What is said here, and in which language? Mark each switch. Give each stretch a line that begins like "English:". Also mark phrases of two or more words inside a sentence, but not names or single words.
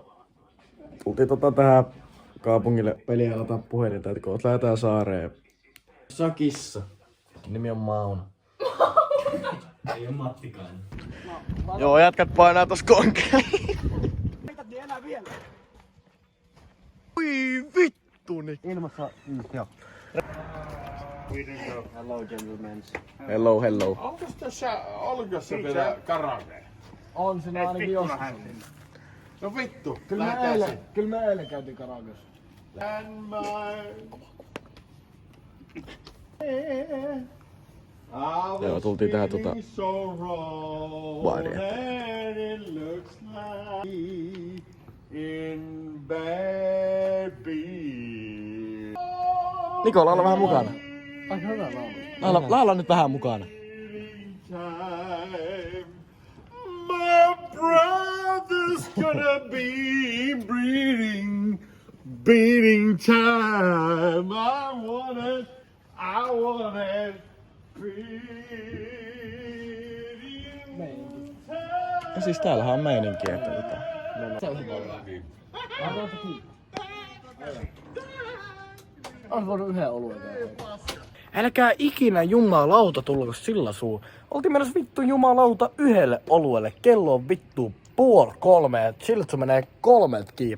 Finnish: Tultiin tähän kaupungille peliä lataa puhelinta, että kun lähdetään saareen. Sakissa. Nimi on Mauna. Ei oo Mattikainen. Joo, jätkät painaa tos konkeen. Ui vittuni. Ilmassa, joo.
English: Hello gentlemen. Hello.
Finnish: Onko tässä Olgassa vielä karaoke? On se ainakin joskus. No vittu, Kyllä me eilen käytiin karaokeessa. Joo, tultiin tähän baariin. Niko, laula vähän mukana. Aika hyvä laulu. Laula nyt vähän mukana.
English: My brother's gonna be breeding beating time. I want it. Beating time.
Finnish: Ja siis täällähän on meininkiä, että Ois voinut yhden oluen tehdä. Älkää ikinä jumalauta tulko sillä suu. Oltiin menossa vittu jumalauta yhdelle oluelle. Kello on vittu 2:30. Siltä se menee 3 kiinni.